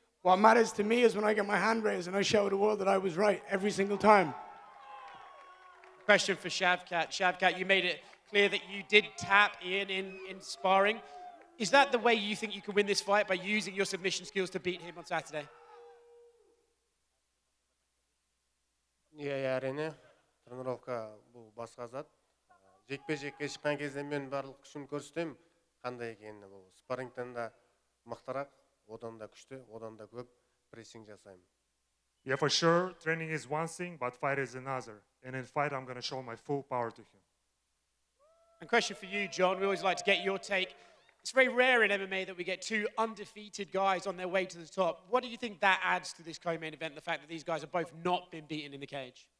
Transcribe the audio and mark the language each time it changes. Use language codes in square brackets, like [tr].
[en] What matters to me is when I get my hand raised and I show the world that I was right every single time. Question for Shavkat. Shavkat, you made it clear that you did tap Ian in sparring. Is that the way you think you can win this fight, by using your submission skills to beat him on Saturday? [kk] Иә, әрине. Тренировка бұл басқа зат. Жекпе-жекке шыққан кезде мен барлық күшін көрсетемін, қандай екенін. Бұл спаррингтен да мықтырақ, одан да күшті, одан да көп прессинг жасаймын. [en] Yeah, for sure, training is one thing, but fight is another. And in fight, I'm going to show my full power to him. And question for you, Jon. We always like to get your take. It's very rare in MMA that we get 2 undefeated guys on their way to the top. What do you think that adds to this co-main event, the fact that these guys have both not been beaten in the cage?